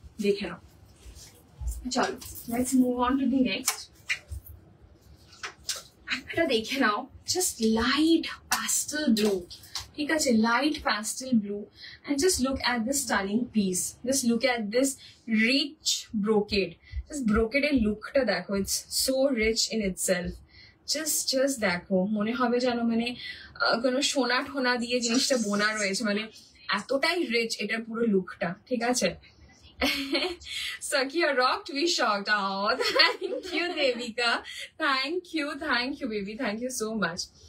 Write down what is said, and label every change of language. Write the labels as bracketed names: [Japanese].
[Bangla] দেখে নাও, চলো [English] let's move on to the next. [Bangla] একটা দেখে নাও, [English] just light pastel blue, [Bangla] ঠিক আছে? [English] Light pastel blue, and just look at this stunning piece, just look at this rich brocade. Just brocade [Bangla] এর লুকটা দেখো, [English] it's so rich in itself. [Bangla] just দেখো, মনে হবে যেন মানে কোনো সোনা ঠোনা দিয়ে জিনিসটা বোনা রয়েছে, মানে এতটাই রিচ এটার পুরো লুকটা, ঠিক আছে? [English] Sakia rocked, we shocked. Oh, thank you, Devika. Thank you, baby. Thank you so much.